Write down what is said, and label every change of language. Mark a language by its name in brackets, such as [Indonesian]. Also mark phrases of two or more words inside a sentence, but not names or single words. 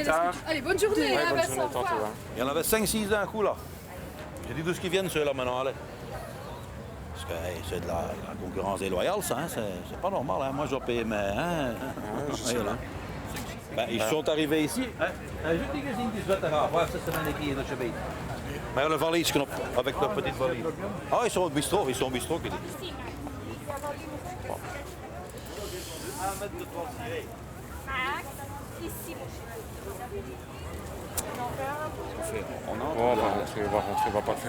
[French] plus tard. est-ce que tu... Allez, bonne journée, Ouais, hein, bonne Vincent. journée, tantôt, hein. Il y en avait 5-6 d'un coup là. J'ai dit d'où ce qu'ils viennent ceux-là maintenant, allez. Parce que hey, c'est de la concurrence déloyale ça, hein. C'est pas normal, hein. Moi je dois payer mes... Hein. Voilà. Ben, ils sont arrivés ici. Maar een valietknop, avec la petite valise. Ah, ils sont au bistrot, qui dit. On va rentrer, on va pas le faire.